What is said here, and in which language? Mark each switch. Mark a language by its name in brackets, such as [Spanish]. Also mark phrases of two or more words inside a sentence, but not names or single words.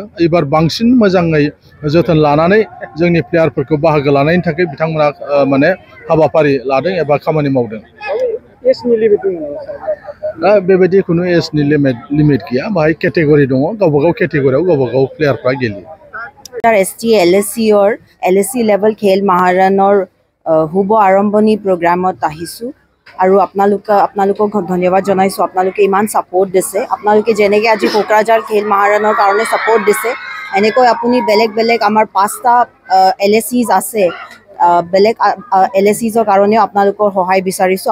[Bodo] एबार बांसिन मोजाङै जोथोन लानानै जोंनि प्लेयारफोरखौ बाहागो लानायनि थाखाय बिथांमोना माने हाबाफारि लादों एबा खामानि मावदों। दा बेबायदि खुनु एजनि लिमिट गैया, बाहाय केटेगरि दङ, गावबा गाव केटेगरियाव गावबा गाव प्लेयारफ्रा गेलेयो। [Assamese] ST LSC और LSC लेवल खेल महाराনৰ শুভ আৰম্ভণি প্ৰগ্ৰামত আহিছোঁ আৰু আপোনালোকক ধন্যবাদ জনাইছোঁ। আপোনালোকে ইমান ছাপোৰ্ট দিছে। আপোনালোকে যেনেকৈ আজি কোকৰাঝাৰ খেল মহাৰণৰ কাৰণে ছাপোৰ্ট দিছে, এনেকৈ আপুনি বেলেগ বেলেগ আমাৰ 5টা LSCs আছে, বেলেগ LSCsৰ কাৰণেও আপোনালোকৰ সহায় বিচাৰিছোঁ।